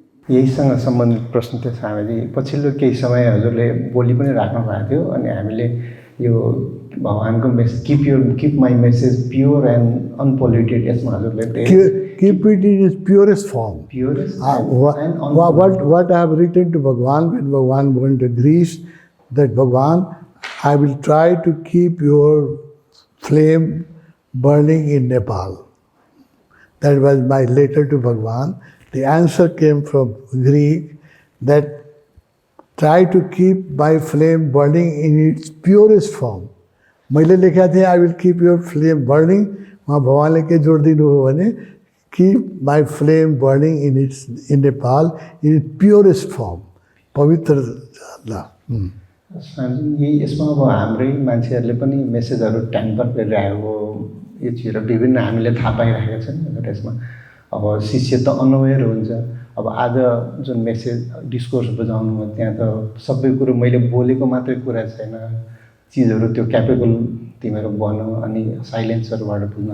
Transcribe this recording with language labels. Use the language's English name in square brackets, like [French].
[Nepali] यहीसँग सम्बन्धित प्रश्न थियो स्वामीजी। पछिल्लो केही समय हजुरले बोली पनि राख्नु भएको थियो, अनि हामीले यो भगवानको message [English] keep my message pure and unpolluted, [Nepali] यसमा हजुरले [English] keep it in its purest form. What I have written to Bhagwan when Bhagwan went to Greece, that Bhagwan, I will try to keep your flame burning in Nepal. That was my letter to Bhagwan. The answer came from Greek that try to keep my flame burning in its purest form. [Nepali] मैले लेखा थिएँ [English] I will keep your flame burning, [Nepali] वहाँ भगवानले के जोड दिनु हो भने [English] keep my flame burning in Nepal in its purest form, पवित्र। [Nepali] ल यही यसमा अब हाम्रै मान्छेहरूले पनि मेसेजहरू ट्याम्पर गरिरहेको यो चिजहरू विभिन्न हामीले थाहा पाइरहेका छन्। यसमा अब शिष्य त अनअवेयर हुन्छ। अब आज जुन मेसेज डिस्कोर्स बुझाउनुमा त्यहाँ त सबै कुरो मैले बोलेको मात्रै कुरा छैन, चिजहरू त्यो क्यापेबल तिमीहरू बन, अनि साइलेन्सरबाट बुझ्नु।